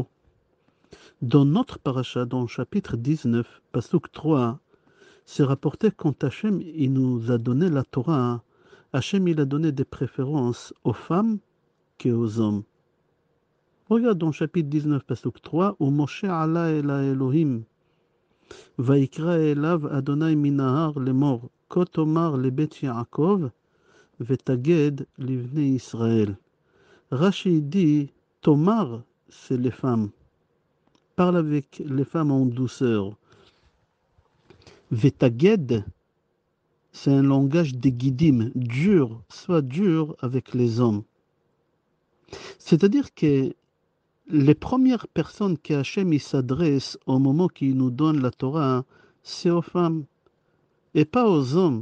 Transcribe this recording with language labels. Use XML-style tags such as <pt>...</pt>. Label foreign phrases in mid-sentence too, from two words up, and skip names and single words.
<fr>Dans notre paracha, dans le chapitre 19, Pasuk 3, c'est rapporté quand Hashem il nous a donné la Torah, Hashem il a donné des préférences aux femmes qu'aux hommes. Regarde dans le chapitre</fr> <he>19, Pasuk 3, où משה עלה אל האלהים ויקרא אליו ה' מן ההר לאמר כה תאמר לבית יעקב ותגיד לבני ישראל.</he> <fr>Rashi dit, Tomar, c'est les femmes. Parle avec les femmes en douceur. Vetaged, c'est un langage des guidim, dur, soit dur avec les hommes. C'est-à-dire que les premières personnes qu'Hachem s'adresse au moment qu'il nous donne la Torah, c'est aux femmes et pas aux hommes.</fr>